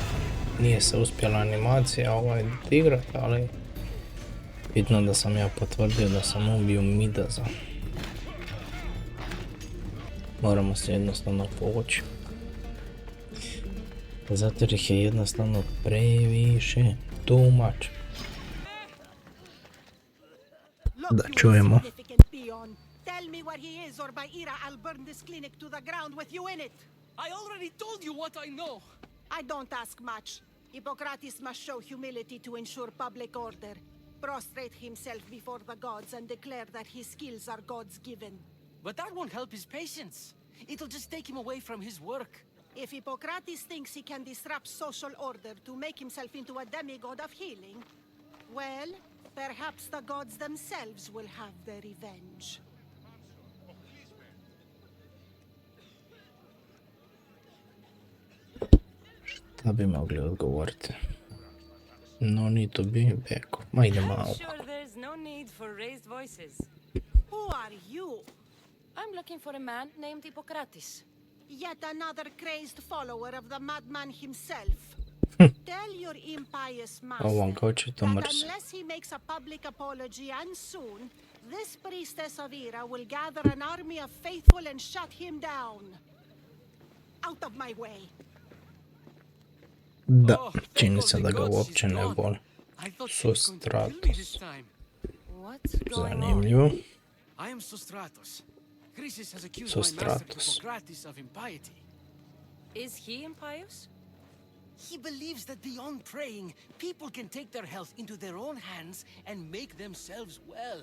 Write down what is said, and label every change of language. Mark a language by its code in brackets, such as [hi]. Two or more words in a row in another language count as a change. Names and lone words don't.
[hr] Nije se uspjela animacija igrat, ali... Bitno da sam ja potvrdio da sam ubio Midaza. Moramo se jednostavno povući. Zato jer ih je jednostavno previše. [en] Too much. [hr] Da čujemo. [en] Tell me where he is, or by Ira, I'll burn this clinic to the ground with you in it. I already told you what I know. I don't ask much. Hippocrates must show humility to ensure public order. Prostrate himself before the gods and declare that his skills are God's given. But that won't help his patients. It'll just take him away from his work. If Hippocrates thinks he can disrupt social order to make himself into a demigod of healing, well, perhaps the gods themselves will have their revenge. [hr] Šta bi mogli odgovoriti? [en] No need to be back. [hr] Ma ide malo. [en] I'm sure there's no need for raised voices. Who are you? I'm looking for a man named Hippocrates. Yet another crazed follower of the madman himself. Tell your impious [hr] Ovom [en] master [hr] kao će to [en] that [hr] mrsi. [en] unless he makes a public apology and soon, this priestess of Ira will gather an army of faithful and shut him down. Out of my way. [hr] Da, [en] Oh, [hr] čini [en] thank [hr] se [en] all [hr] da [en] the [hr] ga [en] gods [hr] uopće [en] she's [hr] ne [en] gone. [hr] boli. [en] I thought she was going to kill me this Sostratus. time. What's going on? [hr] Zanimljivo. [en] I am Sostratus. Chrysis has accused my master Sostratus. Hippocrates of impiety. Is he impious? He believes that beyond praying, people can take their health into their own hands and make themselves well.